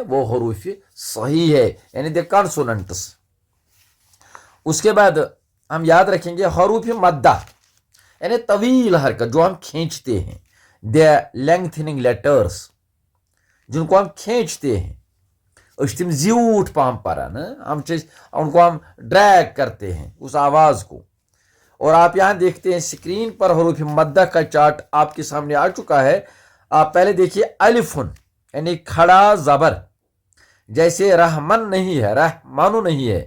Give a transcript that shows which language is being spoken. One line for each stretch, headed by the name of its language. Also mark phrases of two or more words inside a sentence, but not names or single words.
Urdu: وہ حروف صحیح ہے، یعنی
English: the consonants.
Urdu: اس کے بعد ہم یاد رکھیں گے حروف مدہ، یعنی طویل حرکت جو ہم کھینچتے ہیں،
English: the lengthening letters
Urdu: جن کو ہم کھینچتے ہیں،
Kashmiri: تم زیوٹ پام پران،
Urdu: ان کو ہم ڈریگ کرتے ہیں اس آواز کو۔ اور آپ یہاں دیکھتے ہیں سکرین پر حروف مدہ کا چارٹ آپ کے سامنے آ چکا ہے۔ آپ پہلے دیکھیے الفن، یعنی کھڑا زبر، جیسے رحمن نہیں ہے، رحمانو نہیں ہے۔